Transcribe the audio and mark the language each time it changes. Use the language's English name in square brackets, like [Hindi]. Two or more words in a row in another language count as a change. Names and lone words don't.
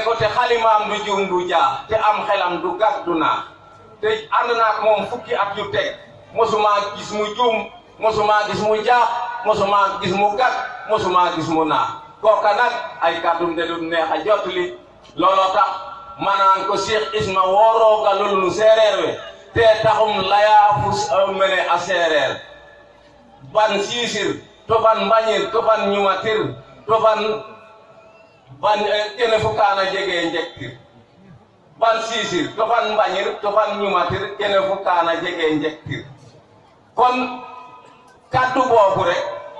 [Wolof] ko te xalimaam du juum du jaa te am xelam du gàtt du naax te ànd naak moom fukki at yu teg mosuma gis mu juum mosuma gis mu jaax mosuma gis mu gàtt mosuma gis mu naax kooka nag ay kàddum de du neex a jotli looloo tax manaan ko [Serer] Cheikh Isma wooroogalul nu séeréer we te taxum layaa fus mene a séeréer ban siisir to ban mbañir to ban ñumatir to ban kene fu kaana jege njektir ban siisir to ban mbañir to ban ñumatir kene fu kaana jege njektir [Wolof] kon kaddu boobu rek